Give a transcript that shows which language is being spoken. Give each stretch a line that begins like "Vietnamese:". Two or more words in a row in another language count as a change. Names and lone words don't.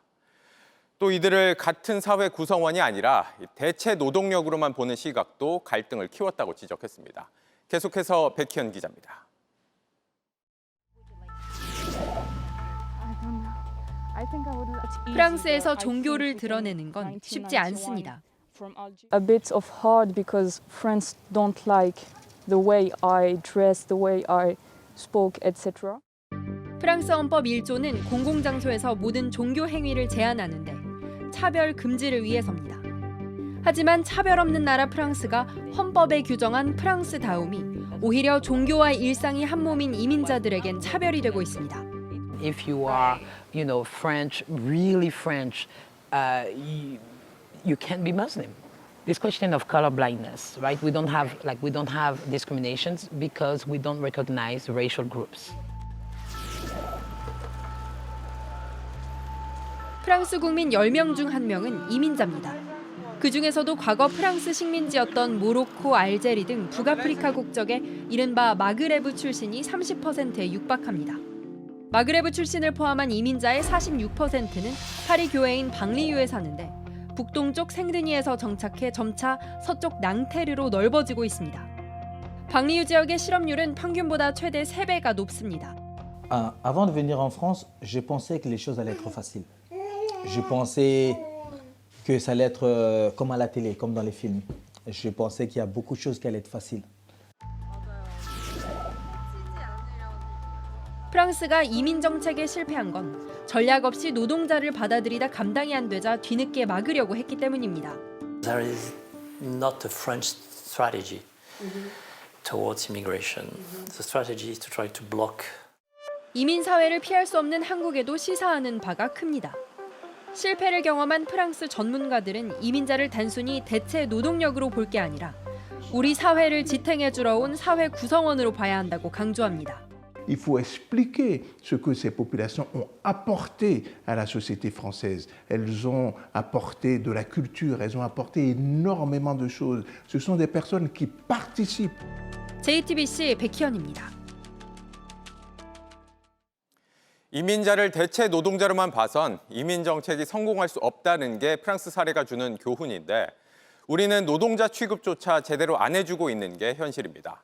Korean: 또 이들을 같은 사회 구성원이 아니라 대체 노동력으로만 보는 시각도 갈등을 키웠다고 지적했습니다. 계속해서 백희연 기자입니다. 프랑스에서 종교를 드러내는 건 쉽지 않습니다.
English: A bit of hard because friends don't like the way I dress, the way I spoke, etc.
Korean: 프랑스 헌법 1조는 공공장소에서 모든 종교 행위를 제한하는데 차별 금지를 위해서입니다. 하지만 차별 없는 나라 프랑스가 헌법에 규정한 프랑스다움이 오히려 종교와 일상이 한 몸인 이민자들에겐 차별이 되고 있습니다.
English: If you are, French, really French, you can't be Muslim. This question of color blindness, right? We don't have discriminations because we don't recognize racial groups.
Korean: 프랑스 국민 10명 중 1명은 이민자입니다. 그중에서도 과거 프랑스 식민지였던 모로코, 알제리 등 북아프리카 국적의 이른바 마그레브 출신이 30%에 육박합니다. 마그레브 출신을 포함한 이민자의 46%는 파리 교외인 방리유에 사는데 북동쪽 생드니에서 정착해 점차 서쪽 낭테르로 넓어지고 있습니다. 방리유 지역의 실업률은 평균보다 최대 3배가 높습니다.
French: Avant de venir en France, je pensais que les choses allaient être faciles. Je pensais que ça allait être comme à la télé, comme dans les films. Je pensais qu'il y a beaucoup de choses qui allaient être faciles.
Korean: 프랑스가 이민 정책에 실패한 건 전략 없이 노동자를 받아들이다 감당이 안 되자 뒤늦게 막으려고 했기 때문입니다.
English: There is not a French strategy towards immigration. The strategy is to try to block.
Korean: 이민 사회를 피할 수 없는 한국에도 시사하는 바가 큽니다. 실패를 경험한 프랑스 전문가들은 이민자를 단순히 대체 노동력으로 볼 게 아니라 우리 사회를 지탱해 주러 온 사회 구성원으로 봐야 한다고 강조합니다.
French: Il faut expliquer ce que ces populations ont apporté à la société française. Elles ont apporté de la culture, elles ont apporté énormément de choses. Ce sont des personnes qui participent.
Korean: JTBC 백희연입니다. 이민자를 대체 노동자로만 봐선 이민 정책이 성공할 수 없다는 게 프랑스 사례가 주는 교훈인데 우리는 노동자 취급조차 제대로 안 해주고 있는 게 현실입니다.